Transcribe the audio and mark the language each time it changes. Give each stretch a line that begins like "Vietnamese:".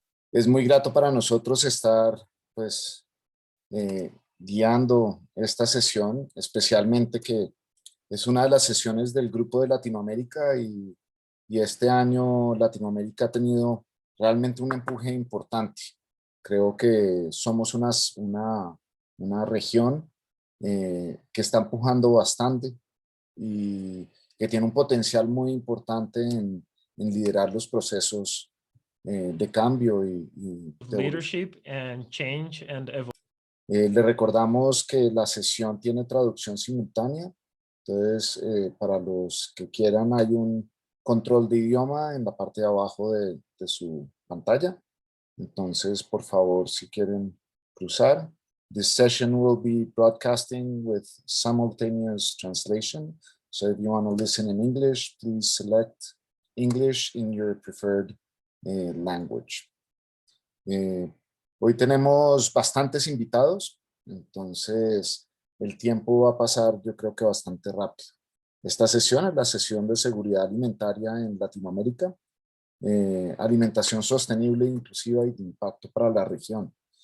Spanish: Es muy grato para nosotros estar pues guiando esta sesión, especialmente que es una de las sesiones del Grupo de Latinoamérica y este año Latinoamérica ha tenido realmente un empuje importante. Creo que somos una región que está empujando bastante y que tiene un potencial muy importante en liderar los procesos de cambio y de
English: leadership and change and evolution.
Spanish: le recordamos que la sesión tiene traducción simultánea, entonces para los que quieran hay un control de idioma en la parte de abajo de su pantalla, entonces por favor si quieren cruzar.
English: This session will be broadcasting with simultaneous translation, so if you want to listen in English, please select English in your preferred language.
Spanish: Hoy tenemos bastantes invitados, entonces el tiempo va a pasar yo creo que bastante rápido. Esta sesión es la sesión de seguridad alimentaria en Latinoamérica, alimentación sostenible, inclusiva y de impacto para la región.